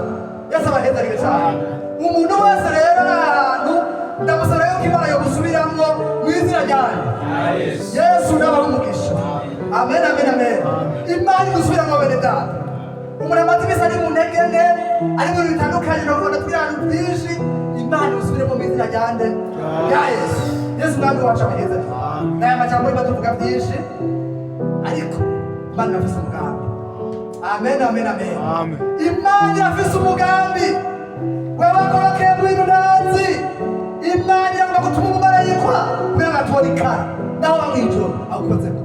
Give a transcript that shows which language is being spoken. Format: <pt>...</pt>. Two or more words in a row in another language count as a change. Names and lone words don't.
<rn>Yesu abahezagire cyane. Umuntu wese rero ari ahantu ndamusaba yuko Imana yomusubiramo mu izina izina ryayo Yesu nabaho umugisha. Amen, amen, amen. Imana igusubiramo bene data. Umuntu amaze iminsi ari mu ntege nke, ari mu bintu bitandukanye, urabona twirana byinshi. Imana igusubiremo mu izina rya nde? Rya Yesu. Yesu mwami wacu abaheza. N'aya majambo y'Imana tuvuga byinshi, ariko Imana irafise umugambi. Amen, amen, amen. Imana irafise umugambi. Wewe wakorokeye mu bintu ntazi. Imana iragomba gutuma umumarayika kubera agatubona ikara naho bamwijoro agukozeko.</rn>